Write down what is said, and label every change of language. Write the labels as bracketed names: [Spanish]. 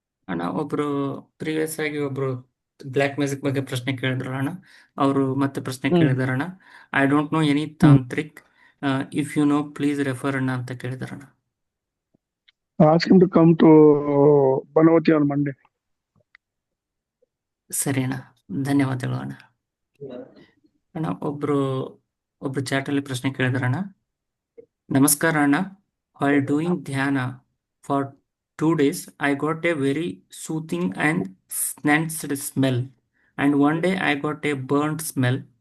[Kannada] ಅಣ್ಣ, ಒಬ್ರು ಪ್ರೀವಿಯಸ್ ಆಗಿ ಒಬ್ರು ಬ್ಲ್ಯಾಕ್ ಮ್ಯಾಜಿಕ್ ಬಗ್ಗೆ ಪ್ರಶ್ನೆ ಕೇಳಿದ್ರು ಅಣ್ಣ. ಅವರು ಮತ್ತೆ ಪ್ರಶ್ನೆ ಕೇಳಿದಾರಣ್ಣ. [English] I don't know any tantrik, if you know please refer [Kannada] ಅಣ್ಣ ಅಂತ ಕೇಳಿದಾರಣ್ಣ. [English] Ask him to come to Banavati on Monday. [Kannada] ಸರಿ ಅಣ್ಣ, ಧನ್ಯವಾದಗಳು ಅಣ್ಣ. ಅಣ್ಣ, ಒಬ್ರು ಚಾಟಲ್ಲಿ ಪ್ರಶ್ನೆ ಕೇಳಿದಾರಣ್ಣ. [English] ನಮಸ್ಕಾರ ಅಣ್ಣ, while doing dhyana for 2 days, I got a very soothing and sensed smell, and one day I got a burnt smell.